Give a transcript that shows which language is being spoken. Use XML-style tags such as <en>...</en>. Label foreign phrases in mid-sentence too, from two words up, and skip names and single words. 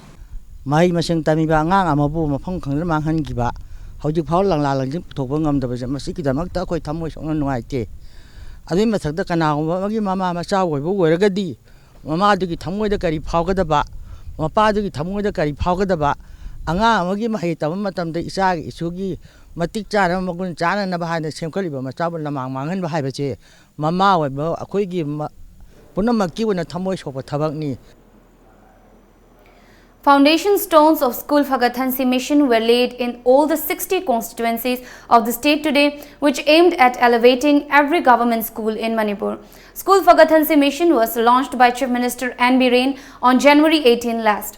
<mni>mai maseng tamiba ngang amabu mafang khangna manghan giba haujuk phau langla langjing thokba ngamdaba masi kidamak ta khoi thamoi songna nuaite adui mathakta kana magi mama macha oibo oiragadi mama adugi thamoi da kari phaugadaba mapa adugi thamoi da kari phaugadaba anga amagi mahai tabam matamda isa gi isugi matik chana magun chana na bahai na semkhaliba machabul lamang mangan bahai bache mama oibo akhoi gi punamaki wona thamoi sopa thabakni.</mni> <en>Foundation stones of School Fagathansi mission were laid in all the 60 constituencies of the state today, which aimed at elevating every government school in Manipur. School Fagathansi mission was launched by Chief Minister N. B. Rain on January 18 last.</en>